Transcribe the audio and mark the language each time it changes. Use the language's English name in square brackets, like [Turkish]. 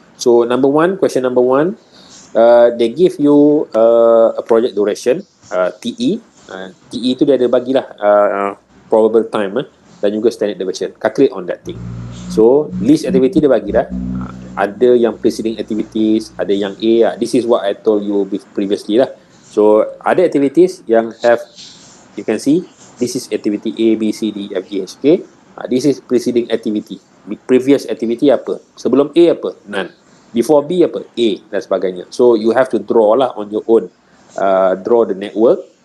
[English] So question number one, they give you a project duration, TE. [Malay] TE tu dia ada bagilah [English] probable time. [Malay] dan juga [English] standard deviation. Calculate on that thing. So list activity [Malay] dia bagi dah. Ada yang preceding activities, ada yang A. [English] This is what I told you previously lah. [Malay] So ada activities yang [English] have, you can see this is activity A, B, C, D, F, G, H, K. This is preceding activity. Previous activity apa? [Malay] Sebelum A apa? [English] None. Before B apa? [Malay] A dan sebagainya. [English] So you have to draw lah on your own. Draw the network.